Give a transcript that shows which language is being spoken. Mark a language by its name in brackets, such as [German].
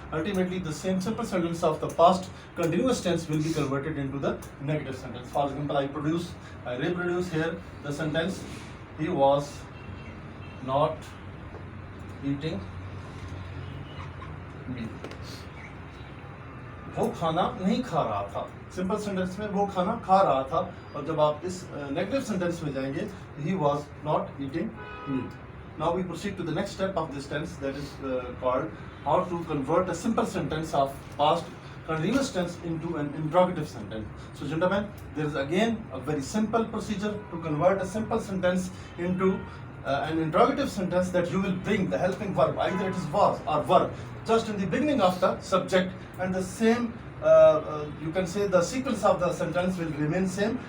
[English] Ultimately, the same simple sentence of the past continuous tense will be converted into the negative sentence. For example, I reproduce here the sentence, he was not eating meat. [Urdu] وہ کھانا نہیں کھا رہا تھا. Simple sentence میں وہ کھانا کھا رہا تھا، اور جب آپ اس نیگیٹو سینٹینس میں جائیں گے [English] he was not eating meat. Now we proceed to the next step of this tense, that is called how to convert a simple sentence of past continuous tense into an interrogative sentence. So gentlemen, there is again a very simple procedure to convert a simple sentence into an interrogative sentence, that you will bring the helping verb, either it is was or were, just in the beginning of the subject, and the same you can say the sequence of the sentence will remain same.